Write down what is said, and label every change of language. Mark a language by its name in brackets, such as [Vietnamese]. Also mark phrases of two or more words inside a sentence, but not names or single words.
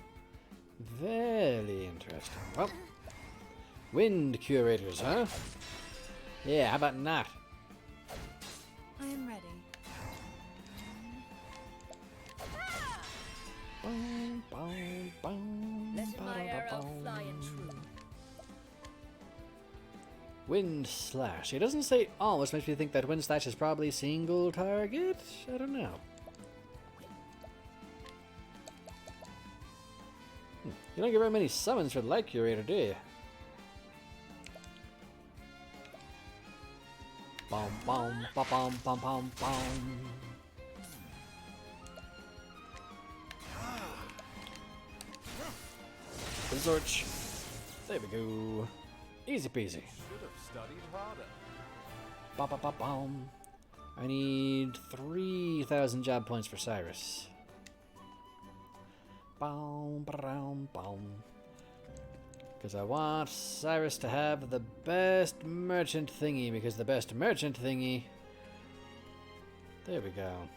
[English] Very interesting. Well, wind curators, huh? Yeah, how about not? I am ready. Boom, boom, boom, Let my arrow ba-da-ba-boom. fly and true. Wind slash. It doesn't say all, which makes me think that wind slash is probably single target. I don't know. You don't get very many summons for the light curator, do you? Bom bom ba bom bom bom bom. Zorch. There we go. Easy peasy. Should have studied harder. Ba ba ba bom. I need 3,000 job points for Cyrus. Boom, boom, boom. Because I want Cyrus to have the best merchant thingy, because the best merchant thingy... There we go.